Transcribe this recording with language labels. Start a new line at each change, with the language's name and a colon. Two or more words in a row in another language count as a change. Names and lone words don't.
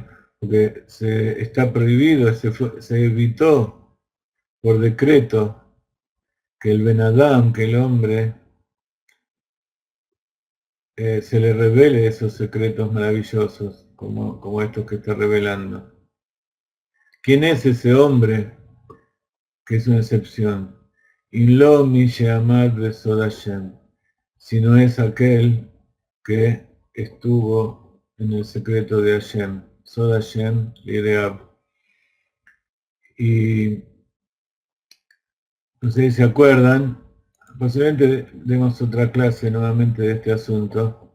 Spanish: Porque se está prohibido, se evitó por decreto que el
Hebrew: בן אדם,
Spanish: que el hombre, se le revele esos secretos maravillosos, como estos que está revelando. ¿Quién es ese hombre que es una excepción?
Hebrew: אלא מי שעמד בסוד השם,
Spanish: si no es aquel que estuvo en el secreto de Hashem,
Hebrew: סוד השם ליראיו.
Spanish: Y no sé si se acuerdan, posiblemente demos otra clase nuevamente de este asunto.